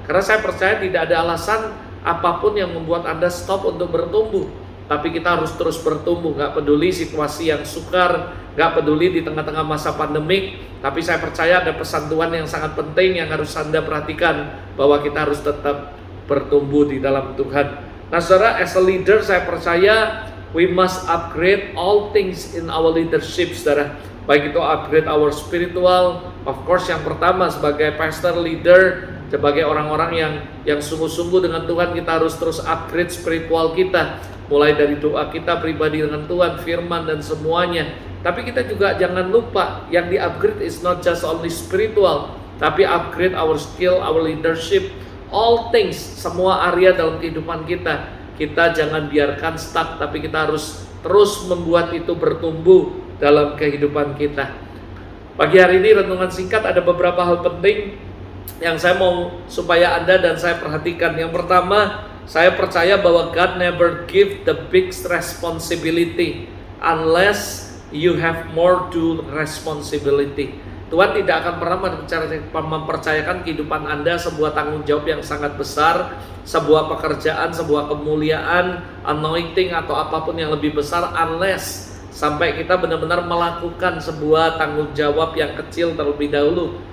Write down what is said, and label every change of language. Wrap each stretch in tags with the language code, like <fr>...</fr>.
<id>Karena saya percaya tidak ada alasan apapun yang membuat Anda stop untuk bertumbuh. Tapi kita harus terus bertumbuh, gak peduli situasi yang sukar, gak peduli di tengah-tengah masa pandemik. Tapi saya percaya ada pesan Tuhan yang sangat penting yang harus Anda perhatikan, bahwa kita harus tetap bertumbuh di dalam Tuhan. Nah saudara,</id> <en>as a leader</en> <id>saya percaya</id> <en>we must upgrade all things in our leadership,</en> <id>saudara. Baik itu</id> <en>upgrade our spiritual, of course</en> <id>yang pertama sebagai pastor, leader, sebagai orang-orang yang sungguh-sungguh dengan Tuhan, kita harus terus upgrade spiritual kita. Mulai dari doa kita pribadi dengan Tuhan, firman dan semuanya. Tapi kita juga jangan lupa, yang di-upgrade</id> <en>is not just only spiritual,</en> <id>tapi</id> <en>upgrade our skill, our leadership, all things,</en> <id>semua area dalam kehidupan kita. Kita jangan biarkan stuck, tapi kita harus terus membuat itu bertumbuh dalam kehidupan kita. Pagi hari ini renungan singkat ada beberapa hal penting yang saya mau supaya Anda dan saya perhatikan. Yang pertama, saya percaya bahwa</id> <en>God never give the big responsibility unless you have more to responsibility.</en> <id>Tuhan tidak akan pernah mempercayakan kehidupan Anda sebuah tanggung jawab yang sangat besar, sebuah pekerjaan, sebuah kemuliaan, anointing atau apapun yang lebih besar, unless sampai kita benar-benar melakukan sebuah tanggung jawab yang kecil terlebih dahulu.</id>